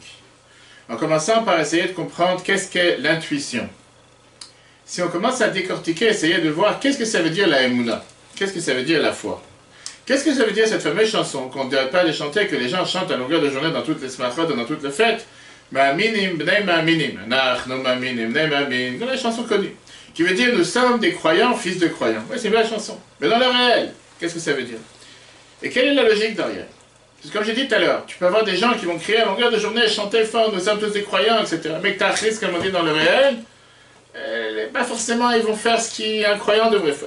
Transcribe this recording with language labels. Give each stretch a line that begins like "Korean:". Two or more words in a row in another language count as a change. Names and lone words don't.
French: En commençant par essayer de comprendre qu'est-ce qu'est l'intuition. Si on commence à décortiquer, essayer de voir qu'est-ce que ça veut dire la emuna, qu'est-ce que ça veut dire la foi. Qu'est-ce que ça veut dire cette fameuse chanson qu'on ne devrait pas les chanter, que les gens chantent à longueur de journée dans toutes les smachot, dans toutes les fêtes.
Hebrew: מאמינים, בני מאמינים, אנחנו מאמינים, בני מאמינים,
French: la chanson connue. Qui veut dire nous sommes des croyants, fils de croyants. Oui, c'est une belle chanson. Mais dans le réel, qu'est-ce que ça veut dire? Et quelle est la logique derrière? Parce que comme j'ai dit tout à l'heure, tu peux avoir des gens qui vont crier à longueur de journée, chanter fort, nous sommes tous des croyants, etc. Mais que tu as risque, comme on dit dans le réel, pas forcément ils vont faire ce qu'un croyant devrait faire.